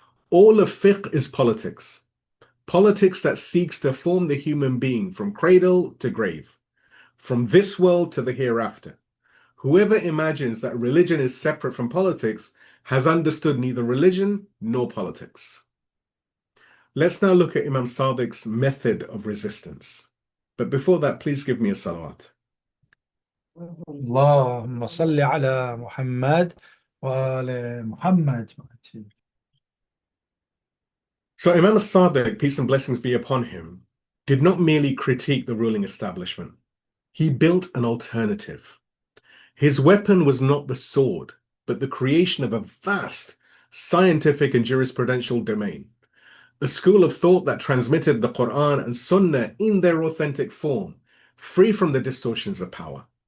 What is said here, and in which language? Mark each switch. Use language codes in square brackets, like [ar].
[en] All of fiqh is politics. Politics that seeks to form the human being from cradle to grave, from this world to the hereafter. Whoever imagines that religion is separate from politics has understood neither religion nor politics. Let's now look at Imam Sadiq's method of resistance. But before that, please give me a salawat. [ar] اللهم صل على محمد وآل محمد. [en] So Imam al-Sadiq, peace and blessings be upon him, did not merely critique the ruling establishment. He built an alternative. His weapon was not the sword, but the creation of a vast scientific and jurisprudential domain, a school of thought that transmitted the Quran and Sunnah in their authentic form, free from the distortions of power.